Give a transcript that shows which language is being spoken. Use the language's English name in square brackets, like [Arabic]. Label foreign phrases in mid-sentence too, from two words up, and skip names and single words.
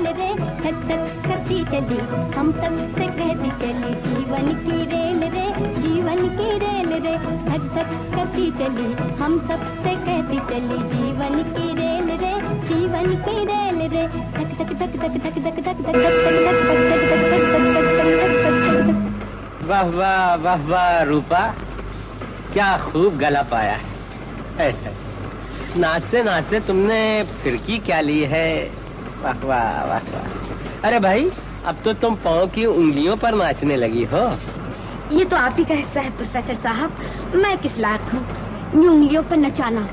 [Hindi] रे, धक धक करती चली, हम सबसे कहती चली, जीवन की रेल रे, जीवन की रेल रे, धक धक करती चली, हम सबसे कहती चली, जीवन की रेल रे, जीवन की रेल रे, धक धक धक धक धक धक धक धक धक। वाह वाह वाह वाह रूपा, क्या खूब गला पाया है। नाचते नाचते तुमने फिरकी क्या ली है, वाह वाह वाह वाह। अरे भाई, अब तो तुम पाँव की उंगलियों पर नाचने लगी हो। ये तो आप ही का हिस्सा है प्रोफेसर साहब, मैं किस लायक हूँ इन उंगलियों पर नचाना।